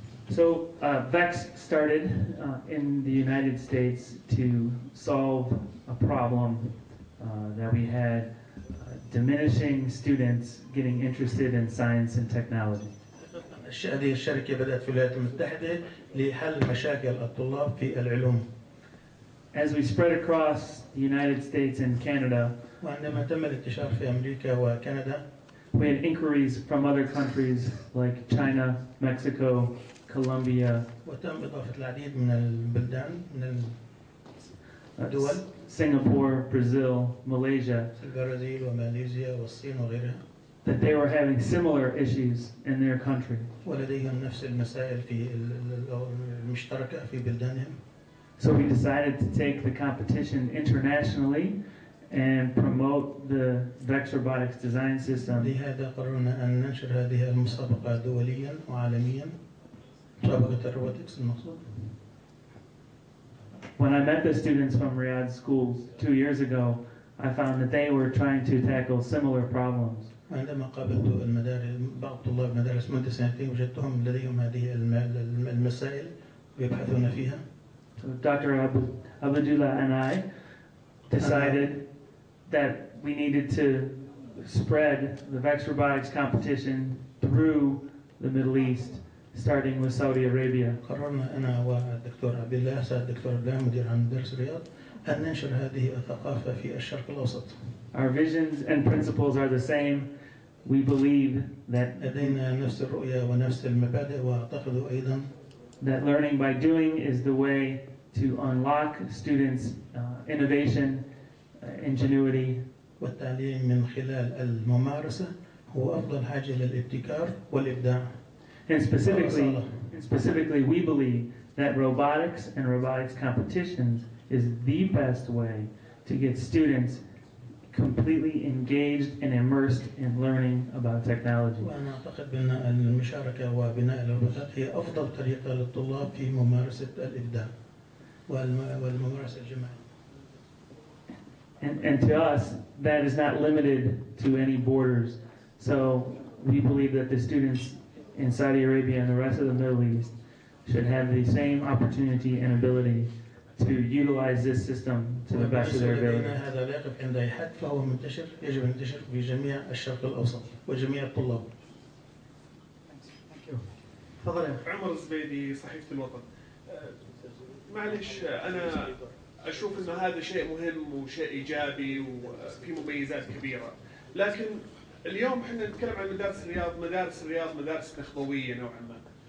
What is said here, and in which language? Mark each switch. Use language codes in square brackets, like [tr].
[en] So VEX started in the United States to solve a problem that we had, diminishing students getting interested in science and technology. [ar] هذه الشركة بدأت في الولايات المتحدة لحل مشاكل الطلاب في العلوم. [en] As we spread across the United States and Canada, [ar] وعندما تم الانتشار في أمريكا وكندا, [en] we had inquiries from other countries like China, Mexico, Colombia, [ar] وتم إضافة العديد من البلدان من الدول [en] Singapore, Brazil, Malaysia, [ar] البرازيل وماليزيا والصين وغيرها, [en] that they were having similar issues in their country. [ar] ولديهم نفس المسائل في المشتركة في بلدانهم. [en] So we decided to take the competition internationally and promote the VEX robotics design system. [ar] لهذا قررنا أن ننشر هذه المسابقة دوليا وعالميا. مسابقة الروبوتكس المقصود. [en] When I met the students from Riyadh schools 2 years ago, I found that they were trying to tackle similar problems. [ar] عندما قابلت بعض طلاب المدارس منذ 2 سنين وجدتهم لديهم هذه المسائل ويبحثون فيها. [en] So Dr. Abdullah and I decided that we needed to spread the VEX robotics competition through the Middle East, starting with Saudi Arabia. [ar] قررنا أنا والدكتور عبد الله سعد الدكتور عبد الله مدير عام مدارس الرياض أن ننشر هذه الثقافة في الشرق الأوسط. [en] Our visions and principles are the same. We believe that [ar] لدينا نفس الرؤية ونفس المبادئ، وأعتقد أيضا [en] that learning by doing is the way to unlock students' innovation, ingenuity. [ar] والتعليم من خلال الممارسة هو أفضل حاجة للابتكار والإبداع. [en] And specifically, we believe that robotics and robotics competitions is the best way to get students completely engaged and immersed in learning about technology. [ar] وأنا أعتقد بأن المشاركة وبناء العلاقات هي أفضل طريقة للطلاب في ممارسة الإبداع والممارسة الجماعية. [en] And to us, that is not limited to any borders. So we believe that the students in Saudi Arabia and the rest of the Middle East should have the same opportunity and ability to utilize this system to the best of their ability. [ar] هذا لا يقف عند أي حد، فهو منتشر، يجب أن ينتشر في جميع الشرق الأوسط وجميع الطلاب. تفضل يا عمر الزبيدي، صحيفة الوطن. معلش أنا أشوف أن هذا شيء مهم وشيء إيجابي وفي مميزات كبيرة، لكن اليوم احنا نتكلم عن مدارس الرياض، مدارس نخبوية نوعا ما.